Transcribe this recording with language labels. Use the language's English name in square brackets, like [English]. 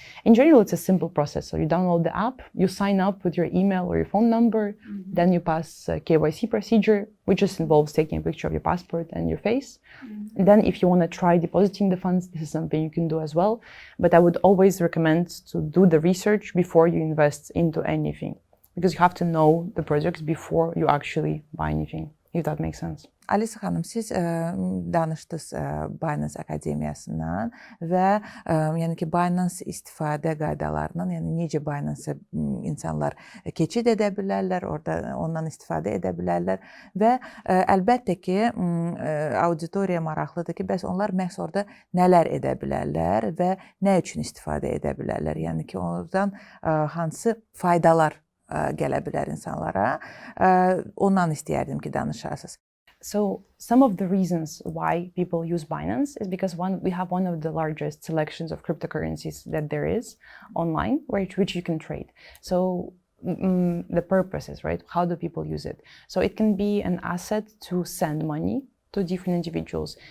[English] In general, it's a simple process. So you download the app, you sign up with your email or your phone number, then you pass a KYC procedure, which just involves taking a picture of your passport and your face. And then if you want to try depositing the funds, this is something you can do as well. But I would always recommend to do the research before you invest into anything, because you have to know the projects before you actually buy anything, if that makes sense. [Azerbaijani] Alisa xanım, siz danışdınız Binance Akademiyasından və yəni ki Binance istifadə qaydalarından, yəni necə Binance insanlar keçid edə bilərlər, orada ondan istifadə edə bilərlər və əlbəttə ki auditoriya maraqlıdır ki, bəs onlar məhz orada nələr edə bilərlər və nə üçün istifadə edə bilərlər? Yəni ki oradan hansı faydalar gələ bilər insanlara? Ondan istəyərdim ki danışasınız. [English] So some of the reasons why people use Binance is because we have one of the largest selections of cryptocurrencies that there is online, which you can trade. So the purpose is, right, how do people use it? So it can be an asset to send money to different individuals.